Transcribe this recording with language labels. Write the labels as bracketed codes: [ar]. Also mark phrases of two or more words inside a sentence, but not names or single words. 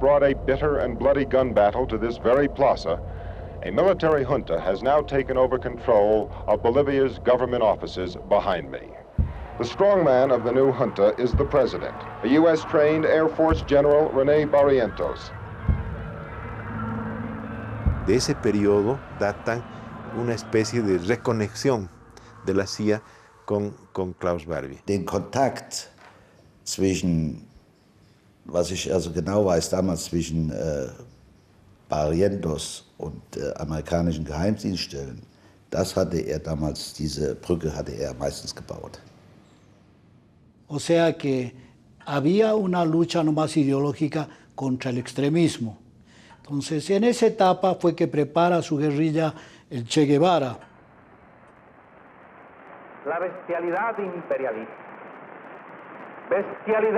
[en] brought a bitter and bloody gun battle to this very plaza, a military junta has now taken over control of Bolivia's government offices behind me. The strongman of the new junta is the president, a U.S.-trained Air Force General René Barrientos. [es] De ese periodo datan una especie de reconexión de la CIA con Klaus Barbie. [de] Den Kontakt zwischen, was ich also genau weiß, damals zwischen Barrientos und amerikanischen Geheimdienststellen, das hatte er damals, diese Brücke hatte er meistens gebaut. [es] O sea que había una lucha no más ideológica contra el extremismo. Entonces, en esa etapa fue que prepara su guerrilla el Che Guevara. La bestialidad imperialista.